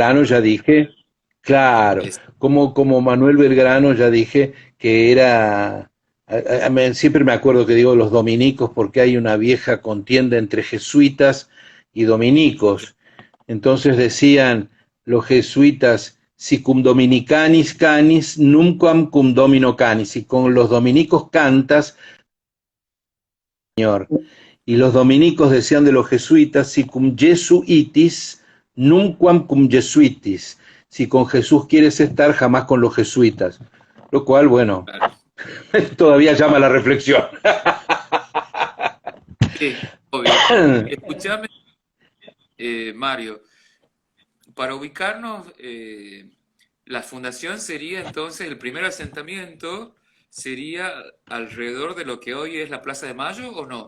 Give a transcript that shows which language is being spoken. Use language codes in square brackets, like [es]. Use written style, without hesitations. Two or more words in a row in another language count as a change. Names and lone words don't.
[es] Belgrano, ya dije, claro, Es, como Manuel Belgrano, ya dije que era, siempre me acuerdo que digo los dominicos porque hay una vieja contienda entre jesuitas y dominicos. Entonces decían los jesuitas, [la] si cum dominicanis canis, nunquam cum domino canis, [es] y con los dominicos cantas, Señor. Y los dominicos decían de los jesuitas, [la] si cum Jesu itis, nunquam cum jesuitis. [es] Si con Jesús quieres estar, jamás con los jesuitas. Lo cual, bueno, claro. todavía llama a la reflexión. Sí, obvio. Escúchame, Mario, para ubicarnos, la fundación sería entonces, el primer asentamiento sería alrededor de lo que hoy es la Plaza de Mayo, ¿o no?